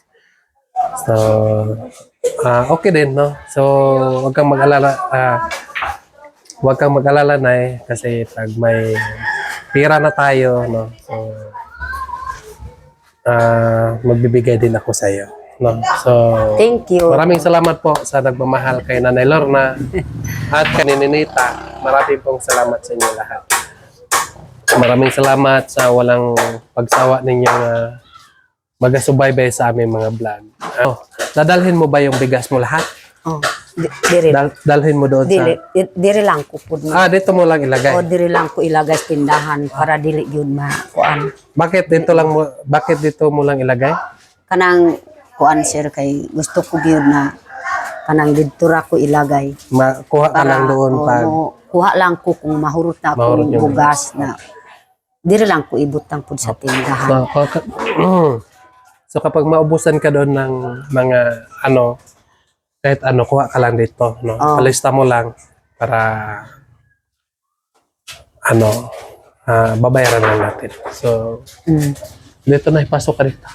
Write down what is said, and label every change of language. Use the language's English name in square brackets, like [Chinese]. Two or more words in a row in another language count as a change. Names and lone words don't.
[Filipino] So, okay din, no? So, huwag kang mag-alala na kasi pag may pira na tayo, no? So, magbibigay din ako sa iyo, no? So, [English] Thank you. [Filipino] maraming salamat po sa nagmamahal kay Nanay Lorna at kay Ninita. Maraming pong salamat sa inyo lahat. Maraming salamat sa walang pagsawa ninyong magasubaybay sa aming mga vlog. Dadalhin mo ba yung bigas mo lahat? [Cebuano] Oh, diri. [Filipino] Dalhin mo doon sa... [Cebuano] Diri lang ko pud. [Filipino] Dito mo lang ilagay. [Cebuano] O diri lang ko ilagay sa tindahan para dili yun kuan. [Filipino] Bakit dito mo lang ilagay? [Cebuano] Kanang kuan, sir, kay gusto ko gyud na kanang didto ra ko ilagay. [Filipino] Kuha ka lang doon pag... [Cebuano] kuha lang ko kung mahurot na Mahurot akong yung bugas na diri lang ko ibutang pud sa tindahan. [Filipino] So kapag maubusan ka doon ng mga kahit kuha ka lang dito, no? Palista mo lang para babayaran lang natin. So, dito na ipasok ka dito.